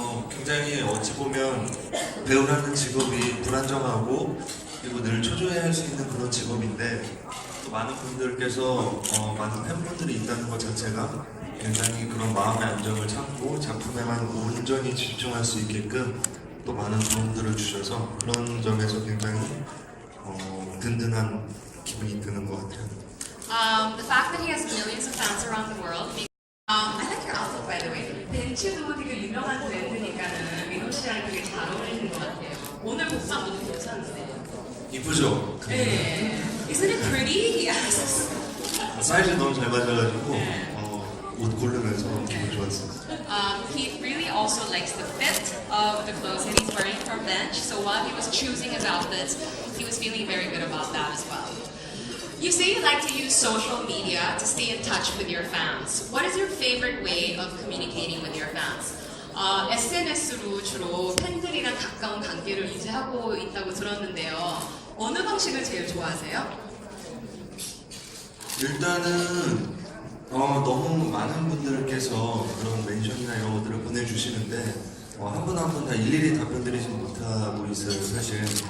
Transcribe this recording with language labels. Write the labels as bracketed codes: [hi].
[ko] 굉장히 어찌 보면 배우라는 직업이 불안정하고 그리고 늘 초조해 할 수 있는 그런 직업인데 또 많은 분들께서 많은 팬분들이 있다는 것 자체가 굉장히 그런 마음의 안정을 찾고 작품에만 온전히 집중할 수 있게끔 또 많은 도움들을 주셔서 그런 점에서 굉장히 든든한 기분이 드는 것 같아요. [en] The fact that he has millions of fans around the world. I like your outfit, by the way. [ko] 벤츠도 되게 유명한 브랜드니까는 민호 씨랑 되게 잘 어울리는 것 같아요. 오늘 복장 너무 괜찮은데. 이쁘죠? [en] 네. Isn't it pretty? Yes. [ko] 사이즈 너무 잘 맞아가지고 옷 고르면서 너무 기분 좋았어요. [en] He really also likes the fit of the clothes that he's wearing from Bench. So while he was choosing his outfits, he was feeling very good about that as well. You say you like to use social media to stay in touch with your fans. What is your favorite way of communicating with your fans? [ko] SNS로 주로 팬들이랑 가까운 관계를 유지하고 있다고 들었는데요. 어느 방식을 제일 좋아하세요? 일단은 너무 많은 분들께서 그런 멘션이나 이런 것들을 보내주시는데 한 분 한 분 다 일일이 답변드리지 못하고 있어요, 사실.